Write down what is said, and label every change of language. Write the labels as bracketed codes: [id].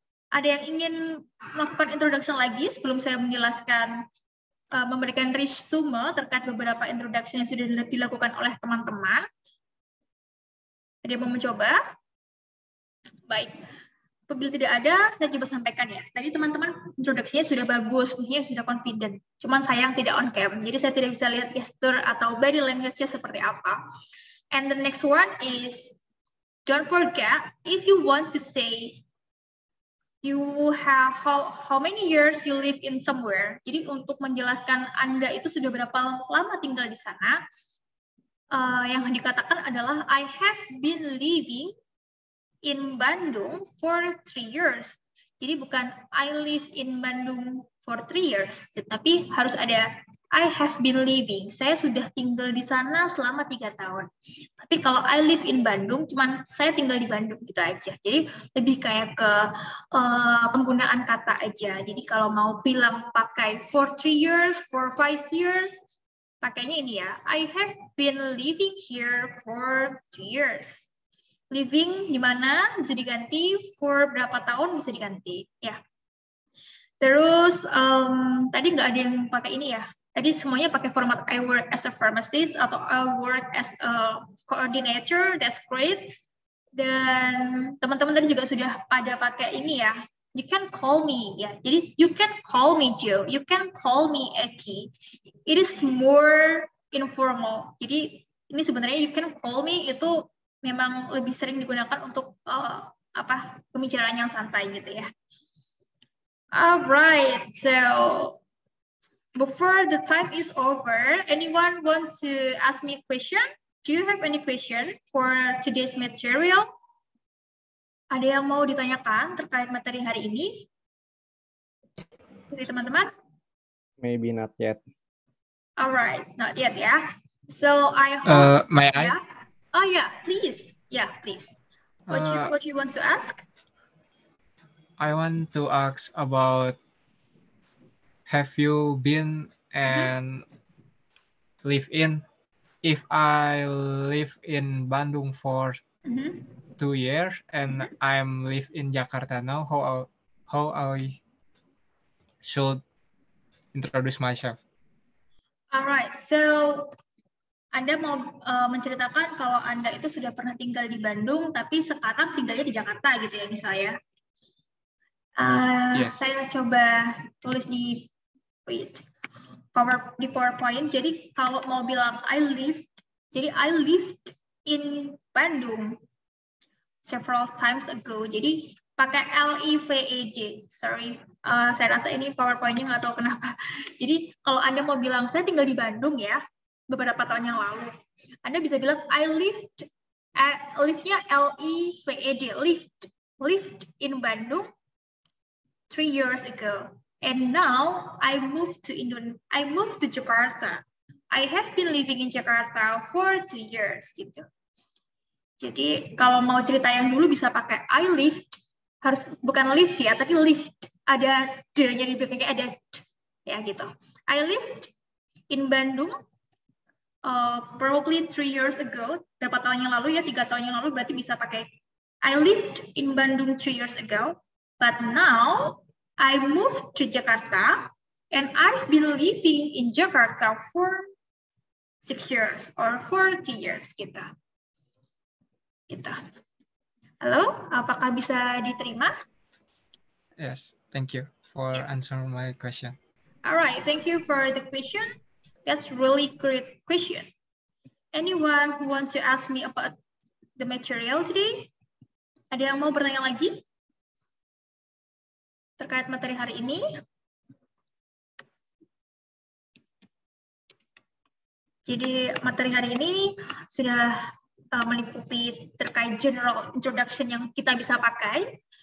[id] Ada yang ingin melakukan introduction lagi sebelum saya menjelaskan, memberikan resume terkait beberapa introduction yang sudah dilakukan oleh teman-teman? Ada yang mau mencoba? Baik. Apabila tidak ada, saya coba sampaikan ya. Tadi teman-teman introduksinya sudah bagus, mungkin sudah confident. Cuman sayang tidak on cam, jadi saya tidak bisa lihat gesture atau body language-nya seperti apa. [en] And the next one is, don't forget, if you want to say you have how many years you live in somewhere. [id] Jadi untuk menjelaskan Anda itu sudah berapa lama tinggal di sana, yang dikatakan adalah [en] I have been living in Bandung for 3 years. [id] Jadi bukan [en] I live in Bandung for 3 years, [id] tapi harus ada [en] I have been living. [id] Saya sudah tinggal di sana selama 3 tahun. Tapi kalau [en] I live in Bandung, [id] cuman saya tinggal di Bandung gitu aja. Jadi lebih kayak ke penggunaan kata aja. Jadi kalau mau bilang pakai [en] for 3 years, for 5 years, [id] pakainya ini ya. [en] I have been living here for 2 years. [id] Living di mana bisa diganti, for berapa tahun bisa diganti, ya. Terus tadi nggak ada yang pakai ini ya. Tadi semuanya pakai format [en] I work as a pharmacist [id] atau [en] I work as a coordinator. That's great. [id] Dan teman-teman tadi juga sudah pada pakai ini ya. [en] You can call me, ya. [id] Jadi [en] you can call me Joe, you can call me Eki. It is more informal. [id] Jadi ini sebenarnya [en] you can call me [id] itu memang lebih sering digunakan untuk pembicaraan yang santai gitu ya. [en] Alright, so before the time is over, anyone want to ask me a question? Do you have any question for today's material? [id] Ada yang mau ditanyakan terkait materi hari ini? Dari teman-teman? [en] Maybe not yet. Alright, not yet ya. So I hope. May I? Yeah? Oh yeah, please. Yeah, please. What you want to ask? I want to ask about, have you been and live in? If I live in Bandung for 2 years and I'm live in Jakarta now, how I should introduce myself? [id] Alright, so Anda mau menceritakan kalau Anda itu sudah pernah tinggal di Bandung, tapi sekarang tinggalnya di Jakarta gitu ya misalnya. [en] Yes. [id] Saya coba tulis di PowerPoint. Jadi kalau mau bilang [en] I lived in Bandung several times ago. [id] Jadi pakai LIVED. Sorry, saya rasa ini PowerPoint-nya nggak tahu kenapa. Jadi kalau Anda mau bilang saya tinggal di Bandung ya, beberapa tahun yang lalu, Anda bisa bilang I live-nya LIVED, [en] lived in Bandung 3 years ago, and now I moved to Jakarta. I have been living in Jakarta for 2 years gitu. [id] Jadi kalau mau cerita yang dulu bisa pakai [en] I lived, [id] harus bukan live ya, tapi lived. Ada D-nya di belakangnya, ada D, ya gitu. [en] I lived in Bandung probably 3 years ago. [id] Berapa tahun yang lalu ya, 3 tahun yang lalu berarti bisa pakai [en] I lived in Bandung 3 years ago, but now I moved to Jakarta and I've been living in Jakarta for 6 years or 40 years gitu. Gitu. [id] Halo, apakah bisa diterima? [en] Yes, thank you for answering my question. All right, thank you for the question. That's really great question. Anyone who want to ask me about the material today? [id] Ada yang mau bertanya lagi terkait materi hari ini? Jadi materi hari ini sudah melingkupi terkait general introduction yang kita bisa pakai.